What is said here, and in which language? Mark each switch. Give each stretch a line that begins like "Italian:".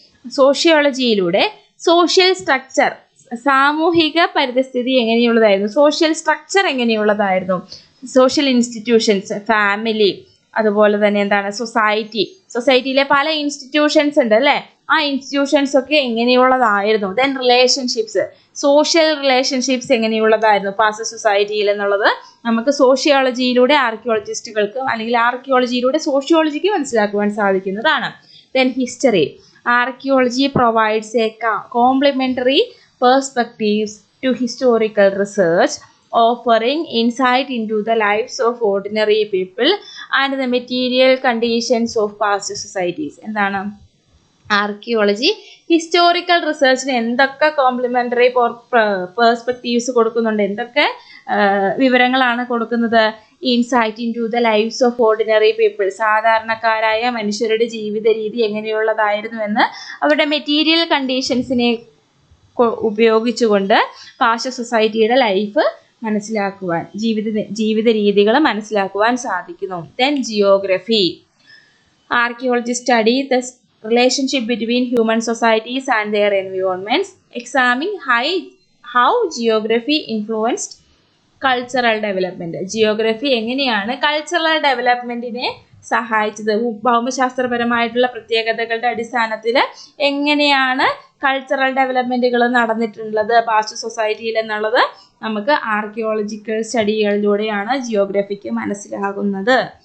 Malayalam: സോഷ്യോളജിയിലൂടെ social structure, സാമൂഹിക പരിതസ്ഥിതി എങ്ങനെയുള്ളതായിരുന്നു, social structure എങ്ങനെയുള്ളതായിരുന്നു, social institutions, family, അതുപോലെ തന്നെ എന്താണ് സൊസൈറ്റിയിലെ പല ഇൻസ്റ്റിറ്റ്യൂഷൻസ് ഉണ്ട് അല്ലേ, ആ ഇൻസ്റ്റിറ്റ്യൂഷൻസ് ഒക്കെ എങ്ങനെയുള്ളതായിരുന്നു. Then relationships, social relationships എങ്ങനെയുള്ളതായിരുന്നു past സൊസൈറ്റിയിൽ എന്നുള്ളത് നമുക്ക് സോഷ്യോളജിയിലൂടെ ആർക്കിയോളജിസ്റ്റുകൾക്ക് അല്ലെങ്കിൽ ആർക്കിയോളജിയിലൂടെ സോഷ്യോളജിക്ക് മനസ്സിലാക്കുവാൻ സാധിക്കുന്നതാണ്.
English: Then history, archaeology provides a complementary perspectives to historical research, offering insight into the lives of ordinary people and the material conditions of past societies.
Malayalam: എന്താണ് archaeology historical റിസർച്ചിന് എന്തൊക്കെ complementary perspectives കൊടുക്കുന്നുണ്ട്, എന്തൊക്കെ വിവരങ്ങളാണ് കൊടുക്കുന്നത്?
English: insight into the lifes of ordinary people,
Malayalam: സാധാരണക്കാരായ മനുഷ്യരുടെ ജീവിത രീതി എങ്ങനെയുള്ളതായിരുന്നു എന്ന് അവരുടെ മെറ്റീരിയൽ കണ്ടീഷൻസിനെ ഉപയോഗിച്ചുകൊണ്ട് പാസ്റ്റ് സൊസൈറ്റിയുടെ ലൈഫ് മനസ്സിലാക്കുവാൻ, ജീവിത രീതികൾ മനസ്സിലാക്കുവാൻ സാധിക്കുന്നു.
English: Then geography, archaeology study the relationship between human societies and their environments, examining how geography influenced cultural development.
Malayalam: Geography എങ്ങനെയാണ് കൾച്ചറൽ ഡെവലപ്മെന്റിനെ സഹായിച്ചത്, ഭൗമശാസ്ത്രപരമായിട്ടുള്ള പ്രത്യേകതകളുടെ അടിസ്ഥാനത്തിൽ എങ്ങനെയാണ് കൾച്ചറൽ ഡെവലപ്മെന്റുകൾ നടന്നിട്ടുള്ളത് പാസ്റ്റ് സൊസൈറ്റിയിൽ എന്നുള്ളത് നമുക്ക് ആർക്കിയോളജിക്കൽ സ്റ്റഡികളിലൂടെയാണ് ജിയോഗ്രഫിക്ക് മനസ്സിലാകുന്നത്.